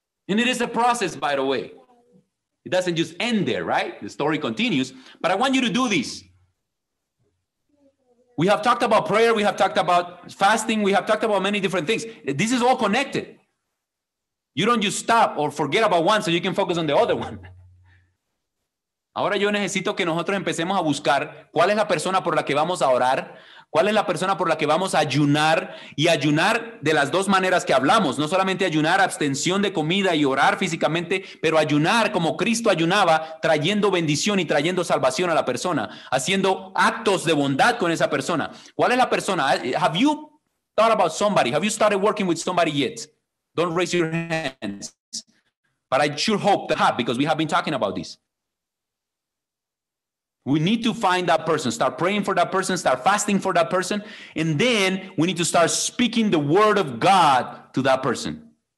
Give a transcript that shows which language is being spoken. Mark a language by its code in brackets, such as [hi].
[en] And it is a process, by the way. It doesn't just end there, right? The story continues. But I want you to do this. We have talked about prayer. We have talked about fasting. We have talked about many different things. This is all connected. You don't just stop or forget about one so you can focus on the other one. [es] Ahora yo necesito que nosotros empecemos a buscar cuál es la persona por la que vamos a orar, cuál es la persona por la que vamos a ayunar, y ayunar de las dos maneras que hablamos, no solamente ayunar, abstención de comida y orar físicamente, pero ayunar como Cristo ayunaba, trayendo bendición y trayendo salvación a la persona, haciendo actos de bondad con esa persona. ¿Cuál es la persona? [en] Have you thought about somebody? Have you started working with somebody yet? Don't raise your hands. But I sure hope that because we have been talking about this. We need to find that person, start praying for that person, start fasting for that person, and then we need to start speaking the word of God to that person.